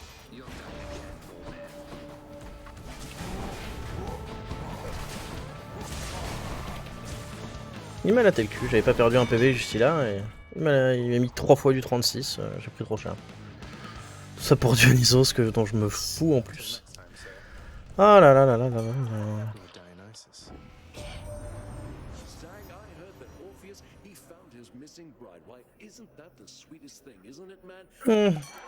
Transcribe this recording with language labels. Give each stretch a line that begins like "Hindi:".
English: You're done again, old man.
French: Il m'a laté le cul, j'avais pas perdu un PV jusqu'ici là et il m'a mis 3 fois du 36, j'ai pris trop cher. Tout ça pour Dionysos dont je me fous en plus.
English: Next time, sir.
French: Ah là là là là là là là.
English: You're Dionysus. Zag, I heard that Orpheus, he found his missing bride. Why, isn't that the sweetest thing, isn't it, man?